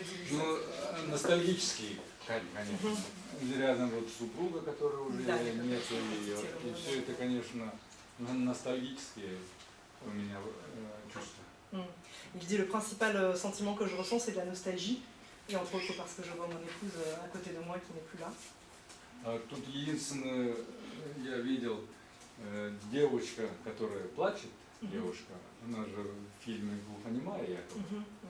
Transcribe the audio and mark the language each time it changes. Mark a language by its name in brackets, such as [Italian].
[Russian] Ну, ностальгический, конечно. Рядом вот супруга, которая уже нет ее. И все это, конечно, ностальгические у меня чувства. [French] Il dit le principal sentiment que je ressens, c'est de la nostalgie, et entre autres parce que je vois mon épouse à côté de moi qui n'est plus là. [Russian] Тут единственное, я видел девочка, которая плачет, девушка, она же в фильме глухонемая якобы.